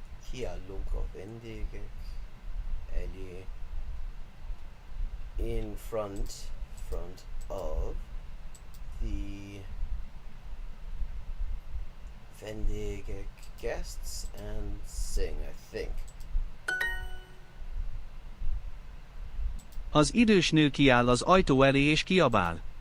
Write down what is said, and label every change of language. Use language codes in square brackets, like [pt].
[hu] Kiállunk a vendégek elé. [en] In front of the vendégek guests and sing, I think. [hu] Az idős nő kiáll az ajtó elé és kiabál.